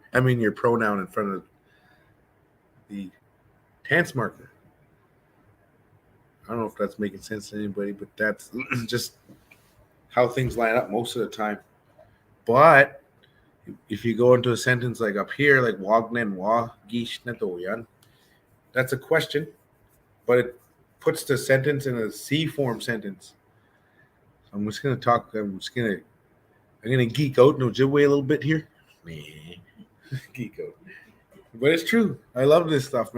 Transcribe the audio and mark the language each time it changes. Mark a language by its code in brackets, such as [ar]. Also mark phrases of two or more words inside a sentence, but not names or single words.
[en] I mean your pronoun in front of the tense marker. I don't know if that's making sense to anybody, but that's just how things line up most of the time. But if you go into a sentence like up here, like [oj] Wagnen wa gish natoyan, [en] that's a question, but it puts the sentence in a C form sentence. So I'm just gonna talk. I'm gonna geek out in Ojibwe a little bit here. Geek out, but it's true. I love this stuff, man.